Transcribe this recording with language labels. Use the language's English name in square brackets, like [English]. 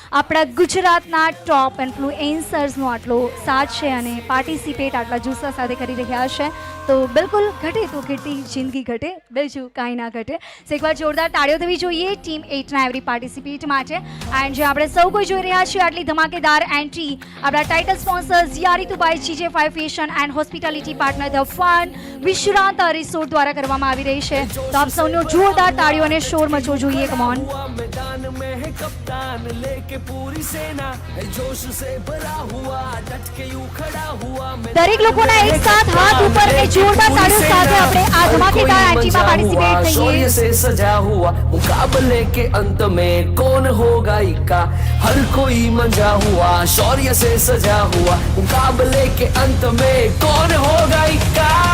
[Gujarati] આપણા ગુજરાતના ટોપ ઇન્ફ્લુએન્સર્સનો આટલો સાથ છે અને પાર્ટિસિપેટ આટલા જુસ્સા સાથે કરી રહ્યા છે તો બિલકુલ ઘટે તો કેટલી જિંદગી ઘટે બીજું કાંઈ ના ઘટે તો એકવાર જોરદાર તાળીઓ થવી જોઈએ ટીમ 8 ના એવરી પાર્ટિસિપેટ માટે એન્ડ જે આપણે સૌ કોઈ જોઈ રહ્યા છીએ આટલી ધમાકેદાર એન્ટ્રી આપણા title sponsors યારી Dubai GJ5 fashion and hospitality partner the fun વિશ્રાંતા resort દ્વારા કરવામાં આવી રહી છે તો આપ સૌનો જોરદાર તાળીઓ અને શોર મચવો જોઈએ કમ ઓન [Hindi] मैदान में है कप्तान लेके पूरी सेना जोश से भरा हुआ डट के यूं खड़ा हुआ [Gujarati] દરેક લોકોના એક સાથ હાથ ઉપર અને જોરદાર તાળીઓ સાથે આપણે આ ધમાકેદાર એન્ટ્રીમાં પાર્ટિસિપેટ [Hindi] शौर्य [Gujarati] થઈએ [Hindi] से सजा हुआ मुकाबले के अंत में कौन होगा इक्का हर कोई मंजा हुआ शौर्य से सजा हुआ मुकाबले के अंत में कौन होगा इक्का